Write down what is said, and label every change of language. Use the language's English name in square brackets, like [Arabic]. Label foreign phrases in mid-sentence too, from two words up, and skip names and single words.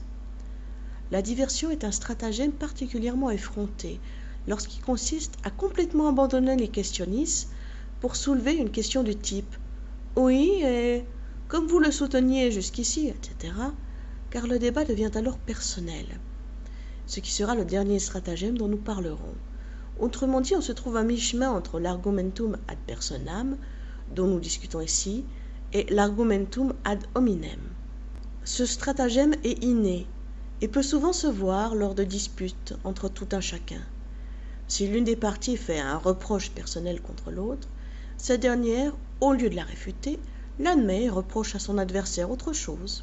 [French] La diversion est un stratagème particulièrement effronté, lorsqu'il consiste à complètement abandonner les questionnis pour soulever une question du type « Oui, et comme vous le souteniez jusqu'ici, etc. » car le débat devient alors personnel, ce qui sera le dernier stratagème dont nous parlerons. Autrement dit, on se trouve à mi-chemin entre l' [Latin] argumentum ad personam, [French] dont nous discutons ici, [Latin] et l'argumentum ad hominem. [French] Ce stratagème est inné et peut souvent se voir lors de disputes entre tout un chacun. Si l'une des parties fait un reproche personnel contre l'autre, cette dernière, au lieu de la réfuter, l'admet et reproche à son adversaire autre chose.